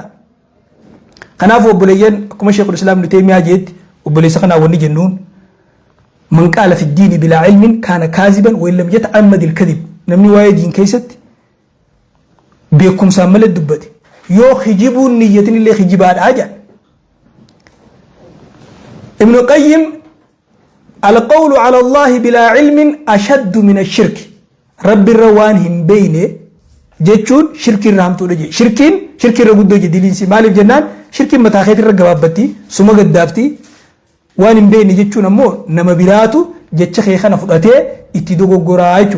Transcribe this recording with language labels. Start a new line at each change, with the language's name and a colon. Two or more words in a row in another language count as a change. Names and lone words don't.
Oromo: Kanaaf obboleeyyan akkuma Sheekul Islaam Ibn Taymiyaa jedhetti obboleessa kanaa wanni jennuun
Arabic: من قال في الدين بلا علم كان كاذبا وإن لم يتعمد الكذب
Oromo: namni waa'ee diin keessatti beekumsaan malee dubbate yoo hijibuun niyyatin illee hijibaadhaa jedhan. Ibn Qayyim
Arabic: القول على الله بلا علم أشد من الشرك
Oromo: rabbi irra waan hin beekne jechuun shirkii irraa hamtuudha jee. Shirkii irra guddoo jee diliinsi maaliif jennaan shirkiin mataa keetii irra gabaabbatti suma gaddaafti waan hin beekne jechuun ammoo nama biraatu jecha kee kana fudhatee itti dogoggoraa jechuudha.